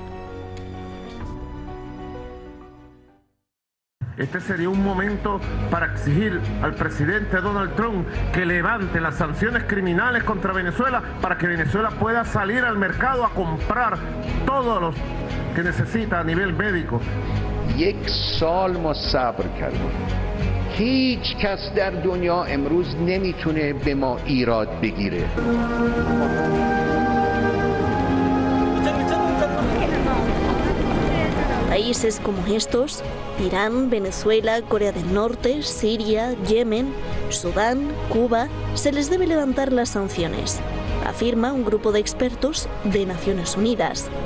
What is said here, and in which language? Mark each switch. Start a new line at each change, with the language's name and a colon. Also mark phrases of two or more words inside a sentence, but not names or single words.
Spanish: Este sería un momento para exigir al presidente Donald Trump que levante las sanciones criminales contra Venezuela para que Venezuela pueda salir al mercado a comprar todos los que necesita a nivel médico.
Persian: یک سال ما صبر کردیم. هیچ کس در دنیا امروز نمیتونه به ما ایراد بگیره.
Spanish: Países como estos, Irán, Venezuela, Corea del Norte, Siria, Yemen, Sudán, Cuba, se les debe levantar las sanciones, afirma un grupo de expertos de Naciones Unidas.